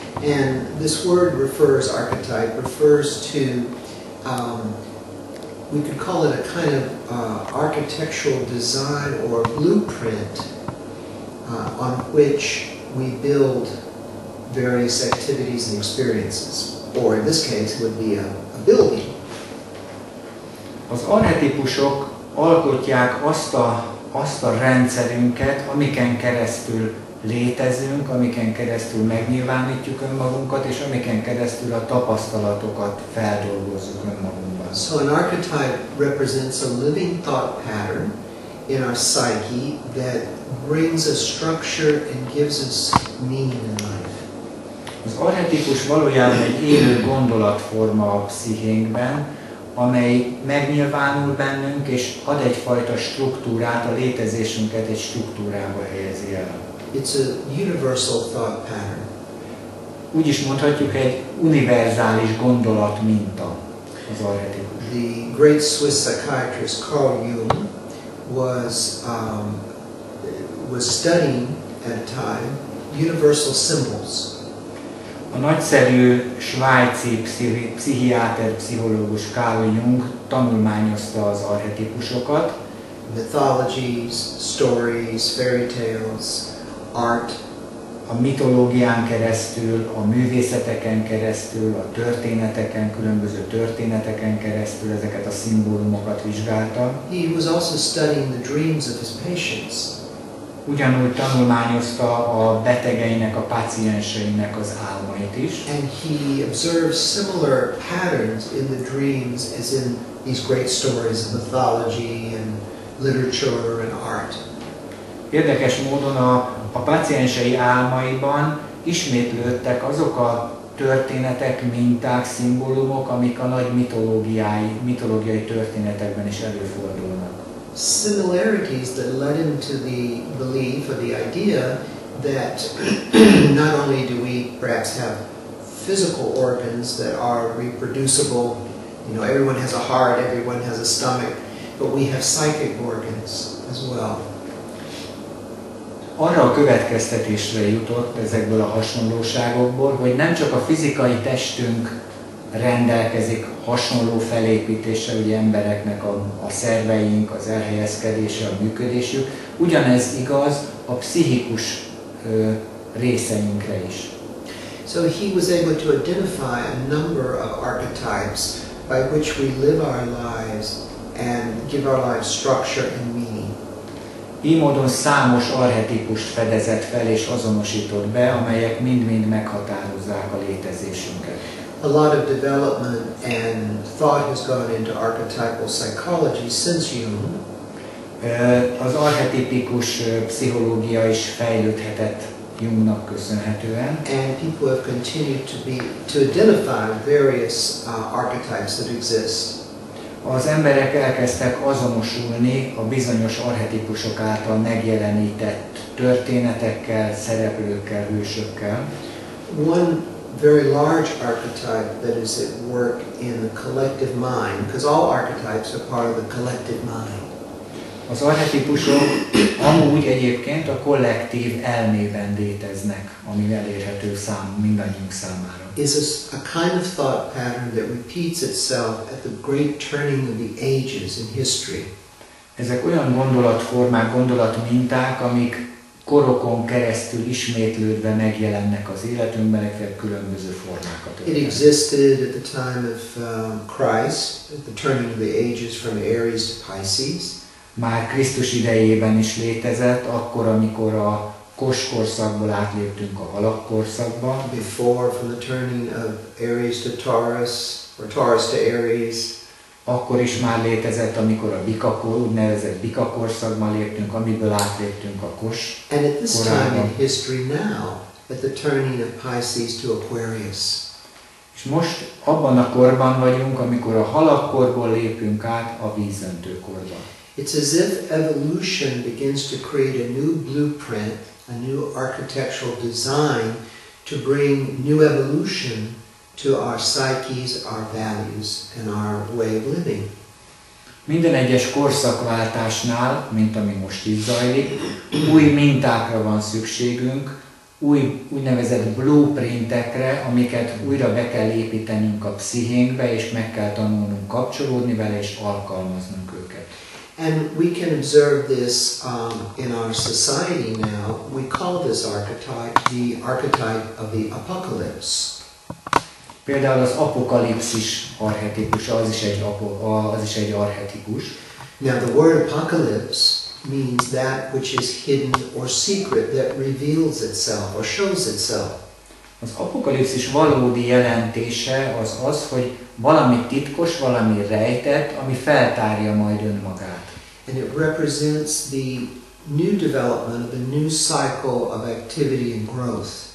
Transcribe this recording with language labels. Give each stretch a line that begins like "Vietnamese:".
English: And this word archetype refers to, we could call it a kind of architectural design or blueprint on which we build various activities and experiences. Or in this case, it would be a building.
Hungarian: Az archetipusok alkotják azt a rendszerünket, amiken keresztül létezünk, amiken keresztül megnyilvánítjuk önmagunkat, és amiken keresztül a tapasztalatokat feldolgozzuk önmagunkban.
English: So an archetype represents a living thought pattern in our psyche that brings a structure and gives us meaning in life.
Hungarian: Az archetipus valójában egy élő gondolatforma a pszichénkben, amely megnyilvánul bennünk, és ad egyfajta struktúrát, a létezésünket egy struktúrába helyezi el.
English: It's a universal thought pattern.
Hungarian: Úgy is mondhatjuk, egy univerzális gondolat minta az archetipus.
English: The great Swiss psychiatrist Carl Jung was studying at a time universal symbols.
Hungarian: A nagyszerű svájci pszichiáter, pszichológus Carl Jung tanulmányozta az archetipusokat.
English: Mythologies, stories, fairy tales, art.
Hungarian: A mitológián keresztül, a művészeteken keresztül, a történeteken, különböző történeteken keresztül ezeket a szimbólumokat vizsgálta.
English: He was also studying the dreams of his patients.
Hungarian: Ugyanúgy tanulmányozta a betegeinek, a pácienseinek az álmait is.
English: And he observed similar patterns in the dreams as in these great stories of mythology and literature and art.
Hungarian: Érdekes módon a páciensei álmaiban ismétlődtek azok a történetek, minták, szimbólumok, amik a nagy mitológiai történetekben is előfordulnak.
English: Similarities that led him to the belief or the idea that not only do we perhaps have physical organs that are reproducible, everyone has a heart, everyone has a stomach, but we have psychic organs as well.
Hungarian: Arra a következtetésre jutott ezekből a hasonlóságokból, hogy nem csak a fizikai testünk rendelkezik hasonló felépítéssel, ugye embereknek a szerveink, az elhelyezkedése, a működésük, ugyanez igaz a pszichikus részeinkre is.
English: So he was able to identify a number of archetypes by which we live our lives and give our lives structure and meaning.
Hungarian: Így módon számos archetipust fedezett fel és azonosított be, amelyek mind-mind meghatározzák a létezésünket.
English: A lot of development and thought has gone into archetypal psychology since Jung.
Hungarian: Az archetipikus pszichológia is Jungnak köszönhetően.
English: And people have continued to identify various archetypes that exist.
Hungarian: Az emberek elkezdtek azonosulni a bizonyos archetípusok által megjelenített történetekkel, szereplőkkel, hősökkel.
English: One very large archetype that is at work in the collective mind, because all archetypes are part of the collective mind.
Hungarian: Az archetípusok amúgy egyébként a kollektív elmében léteznek, ami elérhető mindannyiunk számára.
English: Is a kind of thought pattern that repeats itself at the great turning of the ages in history.
Hungarian: Ezek olyan gondolatformák, gondolatminták, amik korokon keresztül ismétlődve megjelennek az életünkben, legfeljebb különböző formákat
English: It existed at the time of Christ, at the turning of the ages from Aries to Pisces.
Hungarian: Már Krisztus idejében is létezett, akkor, amikor a koskorszakból átléptünk a halakkorszakba.
English: Before, from the turning of Aries to Taurus, or Taurus to Aries.
Hungarian: Akkor is már létezett, amikor a bikakor, úgynevezett bikakorszakban léptünk, amiből átléptünk a kos.
English: And at this time in history now, at the turning of Pisces to Aquarius.
Hungarian: És most abban a korban vagyunk, amikor a halakkorból lépünk át a vízöntőkorba.
English: It's as if evolution begins to create a new blueprint, a new architectural design to bring new evolution to our psyches, our values, and our way of living.
Hungarian: Minden egyes korszakváltásnál, mint ami most itt zajlik, új mintákra van szükségünk, úgynevezett blueprintekre, amiket újra be kell építenünk a pszichénkbe, és meg kell tanulnunk kapcsolódni vele, és alkalmaznunk őket.
English: And we can observe this in our society now. We call this archetype the archetype of the apocalypse.
Hungarian: Például az apokalipszis archetípus, az is egy archetípus.
English: Now the word apocalypse means that which is hidden or secret, that reveals itself or shows itself.
Hungarian: Az apokalipszis valódi jelentése az, hogy valami titkos, valami rejtett, ami feltárja majd önmagát.
English: And it represents the new development of a new cycle of activity and growth.